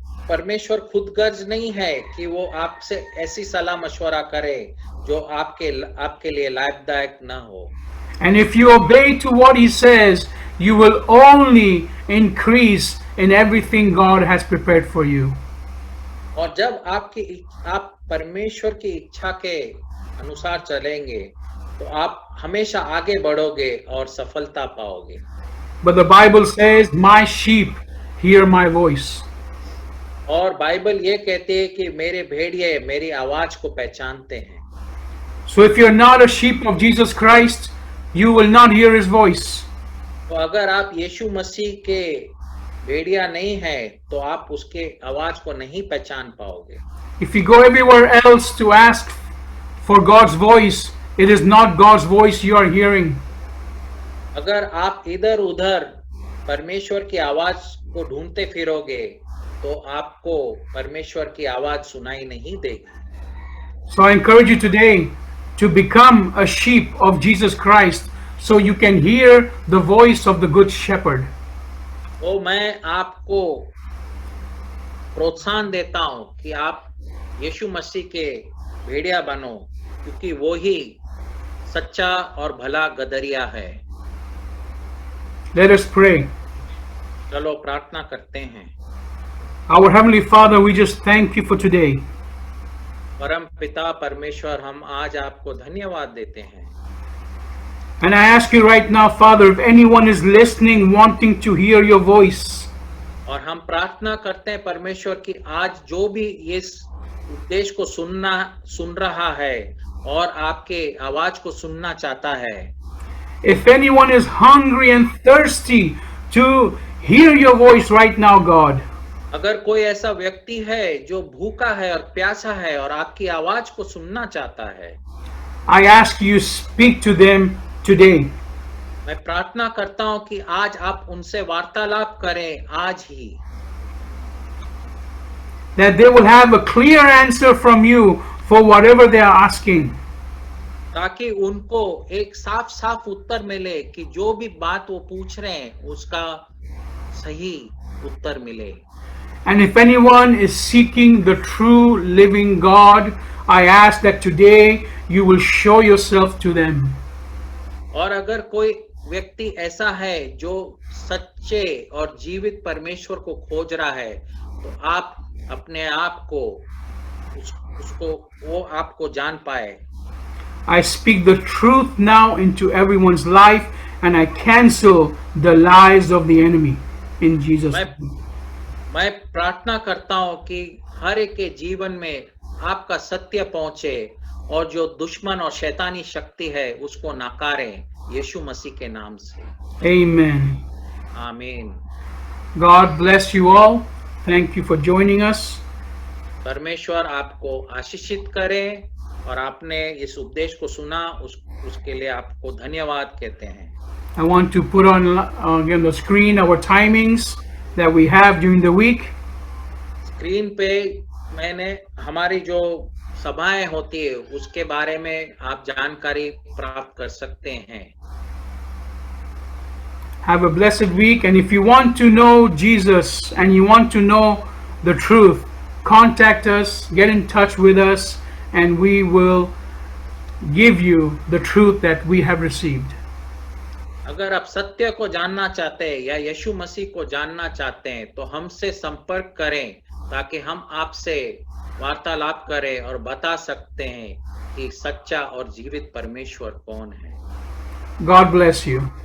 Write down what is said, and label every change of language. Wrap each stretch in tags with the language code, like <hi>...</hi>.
<hi>परमेश्वर खुदगर्ज नहीं है कि वो आपसे ऐसी सलाह मशवरा करे जो आपके लिए लाभदायक न हो।</hi> <en>And if you obey to what He says, you will only increase in everything God has prepared for you.</en> <hi>और जब आप परमेश्वर की इच्छा के अनुसार चलेंगे तो आप हमेशा आगे बढ़ोगे और सफलता पाओगे।</hi> <en>But the Bible says, "My sheep hear my voice."</en> <hi>और बाइबल ये कहती है कि मेरे भेड़िए मेरी आवाज को पहचानते हैं।</hi> <en>So if you're not a sheep of Jesus Christ, you will not hear His voice.</en> <hi>तो अगर आप यीशु मसीह के भेड़िया नहीं हैं तो आप उसके आवाज को नहीं पहचान पाओगे।</hi> <en>If you go everywhere else to ask for God's voice, it is not God's voice you are hearing.</en> <hi>अगर आप इधर उधर परमेश्वर की आवाज को ढूंढते फिरोगे तो आपको परमेश्वर की आवाज सुनाई नहीं देगी।</hi> <en>So I encourage you today to become a sheep of Jesus Christ so you can hear the voice of the good shepherd.</en> <hi>तो मैं आपको प्रोत्साहन देता हूं कि आप यीशु मसीह के भेड़िया बनो, क्योंकि वो ही सच्चा और भला गदरिया है।</hi> <en>Let us pray.</en> <hi>चलो प्रार्थना करते हैं।</hi> <en>Our Heavenly Father, we just thank you for today.</en> <hi>परम पिता परमेश्वर, हम आज आपको धन्यवाद देते हैं।</hi> <en>And I ask you right now, Father, if anyone is listening, wanting to hear your voice,</en> <hi>और हम प्रार्थना करते हैं परमेश्वर की आज जो भी इस उपदेश को सुन रहा है और आपके आवाज को सुनना चाहता है,</hi> <en>if anyone is hungry and thirsty to hear your voice right now, God,</en> <hi>अगर कोई ऐसा व्यक्ति है जो भूखा है और प्यासा है और आपकी आवाज को सुनना चाहता है,</hi> <en>I ask you speak to them today.</en> <hi>मैं प्रार्थना करता हूं कि आज आप उनसे वार्तालाप करें आज ही,</hi> <en>That they will have a clear answer from you for whatever they are asking.</en> <hi>ताकि उनको एक साफ साफ उत्तर मिले कि जो भी बात वो पूछ रहे हैं उसका सही उत्तर मिले।</hi> <en>And if anyone is seeking the true living God, I ask that today you will show yourself to them.</en> <hi>और अगर कोई व्यक्ति ऐसा है जो सच्चे और जीवित परमेश्वर को खोज रहा है, तो आप अपने आप को उसको वो आपको जान पाए।</hi> <en>I speak the truth now into everyone's life and I cancel the lies of the enemy in Jesus' name.</en> <hi>मैं प्रार्थना करता हूं कि हर एक के जीवन में आपका सत्य पहुंचे और जो दुश्मन और शैतानी शक्ति है उसको नकारें यीशु मसीह के नाम से।</hi> <en>Amen.</en> <hi>आमीन।</hi> <en>God bless you all. Thank you for joining us.</en> <hi>परमेश्वर आपको आशीषित करे और आपने इस उपदेश को सुना उसके लिए आपको धन्यवाद कहते हैं।</hi> <en>I want to put on again the screen our timings that we have during the week.</en> <hi>Screen पे मैंने हमारी जो सभाएं होती है उसके बारे में आप जानकारी प्राप्त कर सकते हैं।</hi> <en>Have a blessed week, and if you want to know Jesus and you want to know the truth, contact us, get in touch with us, and we will give you the truth that we have received.</en> <hi>अगर आप सत्य को जानना चाहते हैं या यीशु मसीह को जानना चाहते हैं तो हमसे संपर्क करें ताकि हम आपसे वार्तालाप करें और बता सकते हैं कि सच्चा और जीवित परमेश्वर कौन है।</hi> <en>God bless you.</en>